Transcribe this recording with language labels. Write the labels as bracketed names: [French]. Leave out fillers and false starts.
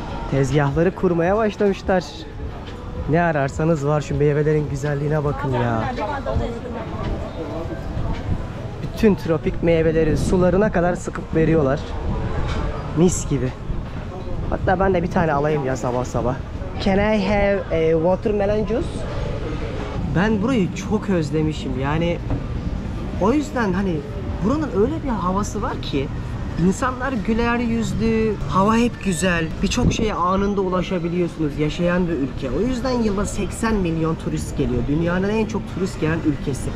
[Turkish] Tezgahları kurmaya başlamışlar. Ne ararsanız var, şu meyvelerin güzelliğine bakın ya. Bütün tropik meyveleri sularına kadar sıkıp veriyorlar. Mis gibi. Hatta ben de bir tane alayım ya sabah sabah. [English] Can I have a watermelon juice? [Turkish] Ben burayı çok özlemişim yani. O yüzden hani buranın öyle bir havası var ki insanlar güler yüzlü, hava hep güzel, birçok şeye anında ulaşabiliyorsunuz, yaşayan bir ülke. O yüzden yılda 80 milyon turist geliyor. Dünyanın en çok turist gelen ülkesi.